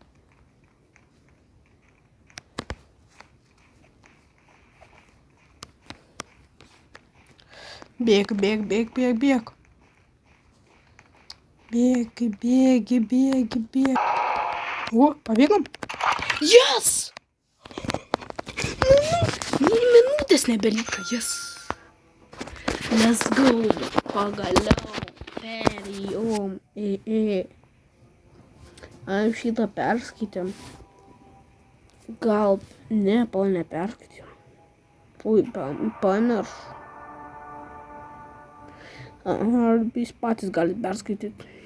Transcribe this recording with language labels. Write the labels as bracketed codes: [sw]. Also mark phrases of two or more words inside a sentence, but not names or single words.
[ru] Бег. Бег. О, побегом. [en] Yes! [lt] Minutės nebeliko, [en] yes. Let's go. [lt] Pagaliau. Perėjom. Aš šitą perskaitėm. Gal ne, neperskaitėm. Ui, pamiršau. Ar jūs patys galite perskaityti.